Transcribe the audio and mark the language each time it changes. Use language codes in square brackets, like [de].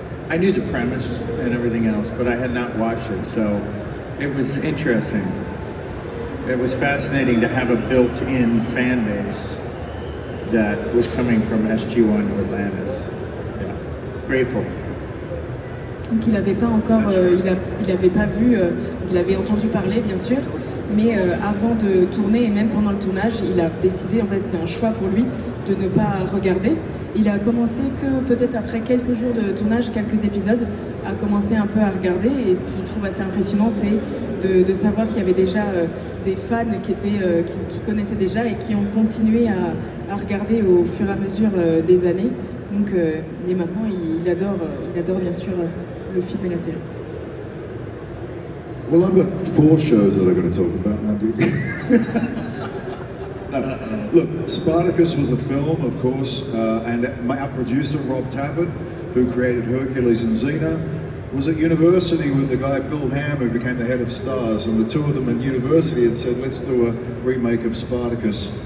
[en] I knew the premise and everything else, but I had not watched it, so it was interesting. It was fascinating to have a built-in fan base that was coming from SG-1 to Atlantis. Yeah. Grateful. [fr] Donc il n'avait pas encore, il avait pas vu, il avait entendu parler bien sûr, mais avant de tourner et même pendant le tournage, il a décidé, en fait c'était un choix pour lui, de ne pas regarder. Il a commencé que peut-être après quelques jours de tournage, quelques épisodes, a commencé un peu à regarder, et ce qu'il trouve assez impressionnant, c'est de savoir qu'il y avait déjà des fans qui connaissaient déjà et qui ont continué à regarder au fur et à mesure des années. Donc, et maintenant, il adore bien sûr le film et la série. [en] Well, I've got 4 shows that I'm going to talk about, Andy. No, look, Spartacus was a film, of course, and our producer, Rob Tappert, who created Hercules and Xena, was at university with the guy Bill Ham, who became the head of Stars, and the two of them in university had said, let's do a remake of Spartacus.